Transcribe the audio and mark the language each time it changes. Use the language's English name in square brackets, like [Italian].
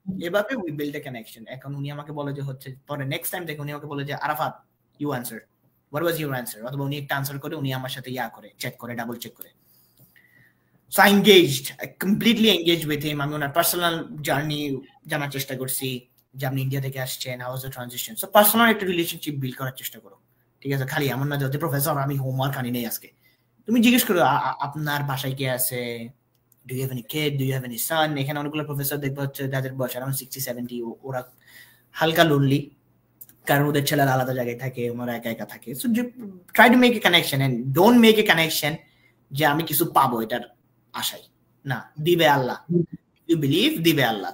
[Bangla] এভাবে [English] We build a connection. [Bangla] এখন উনি আমাকে বলে যে হচ্ছে পরে নেক্সট টাইম দেখে উনি আমাকে বলে যে Arafat [English] you answer, what was your answer, [Bangla] অথবা উনি একটা আনসার করে উনি আমার সাথে করে চেক করে, ডাবল চেক করে। [English] So I engaged, I completely engaged with him. [Bangla] আমি ওনার পার্সোনাল জার্নি জানার চেষ্টা করছি, যে আপনি ইন্ডিয়া থেকে আসছেন, [English] How was the transition. [Bangla] So personal একটা রিলেশনশিপ বিল্ড করার চেষ্টা করো, ঠিক আছে? খালি এমন না যে প্রফেসর আমি হোমওয়ার্ক আনি নেই আজকে। তুমি জিজ্ঞেস করো আপনার বাসায় কে আছে, [English] do you have any kid, do you have any son? [Bangla] এখানে অনেকগুলো প্রফেসর দেখবো হচ্ছে যাদের বয়স around 60-70, ওরা হালকা লোনলি, কারণ ওদের ছেলেরা আলাদা জায়গায় থাকে, ওরা একা একা থাকে। [English] so try to make a connection and don't make a connection [Bangla] যে আমি কিছু পাবো এটার আশায়, না, দিবে আল্লাহ, [English] You believe দিবে আল্লাহ।